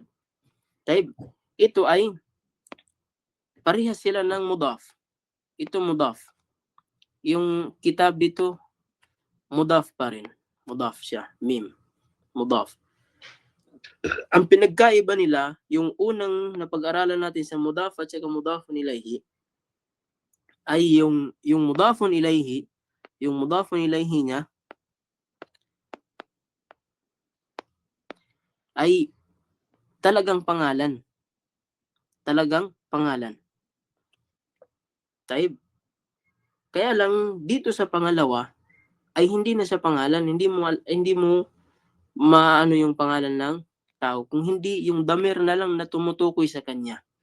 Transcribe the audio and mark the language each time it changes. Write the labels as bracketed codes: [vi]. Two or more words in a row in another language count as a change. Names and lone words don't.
[tl] Taib, ito ay parehas sila ng mudaf. Ito mudaf. Yung kitab dito, mudaf pa rin. Mudaf siya, mim. Mudaf. Ang pinagkaiba nila, yung unang napag-aralan natin sa mudaf at saka [ar] مضاف إليه, [tl] ay yung [ar] مضاف إليه [tl] niya ay talagang pangalan. Talagang pangalan. Taib. Kaya lang dito sa pangalawa ay hindi na sa pangalan, hindi mo maano yung pangalan ng tao kung hindi yung damir na lang na tumutukoy sa kanya.